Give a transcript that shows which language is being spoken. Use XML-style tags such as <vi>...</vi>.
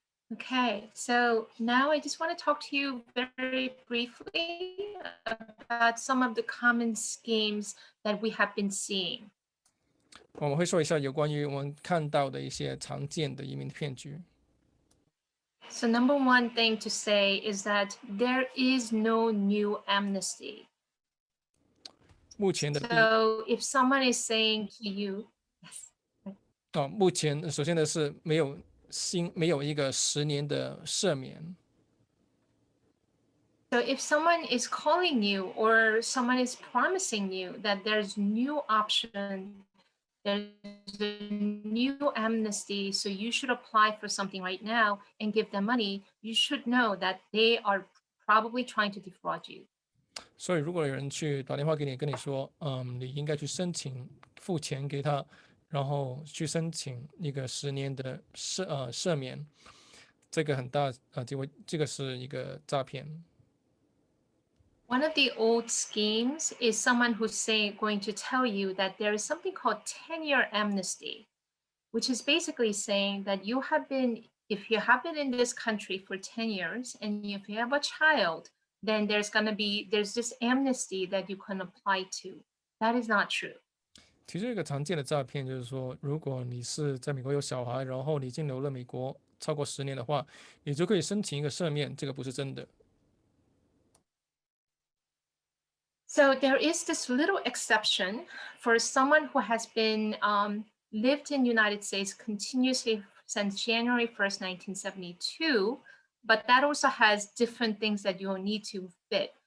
<en>Okay, so now I just want to talk to you very briefly about some of the common schemes that we have been seeing.</en> <zh>我们会说一下有关于我们看到的一些常见的移民骗局。</zh> <en>So number one thing to say is that there is no new amnesty.</en> <zh>目前的</zh> <en>So if someone is saying to you, yes.</en> <zh>目前首先的是没有一个10年的赦免。</zh> <en>So if someone is calling you or someone is promising you that there's new option, there's a new amnesty, so you should apply for something right now and give them money, you should know that they are probably trying to defraud you.</en> <zh>所以如果有人去打电话给你，跟你说，你应该去申请付钱给他，然后去申请一个10年的赦免，这个很大这个是一个诈骗。</zh> <en>One of the old schemes is someone who's going to tell you that there is something called 10-year amnesty, which is basically saying that if you have been in this country for 10 years and if you have a child, then there's this amnesty that you can apply to. That is not true.</en> <zh>其实一个常见的诈骗就是说，如果你是在美国有小孩，然后你已经留了美国超过10年的话，你就可以申请一个赦免，这个不是真的。</zh> <en>So there is this little exception for someone who has been lived in the United States continuously since January 1st, 1972, but that also has different things that you'll need to fit.</en>